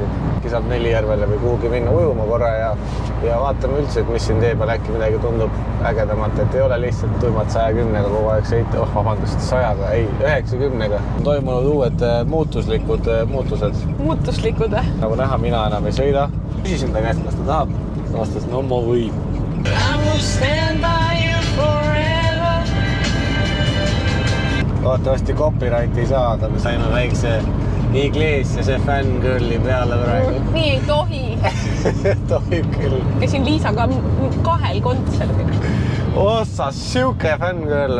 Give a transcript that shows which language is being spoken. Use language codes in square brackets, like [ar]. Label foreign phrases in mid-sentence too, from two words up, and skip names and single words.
[et] Äkki saab Nelijärvele või kuhugi minna ujuma korra ja vaatame üldse, et mis siin tee peal äkki midagi tundub ägedamalt, et ei ole lihtsalt tuimad 110-ga kogu aeg sõita, vabandust, 100-ga, ei, 90-ga. On toimunud uued muutused. Muutuslikud. Nagu näha, mina enam ei sõida. Küsisin ta käest, kas ta tahab. Ta vastas, no ma võin. [en] I will stand by you forever. [et] Vaatavasti copyrighti ei saa, aga me saime väikse Iglesiase fangirli peale praegu. Nii ei tohi. Tohib küll. Käisin Liisaga 2 kontserdil. Ossa, siuke fangirl.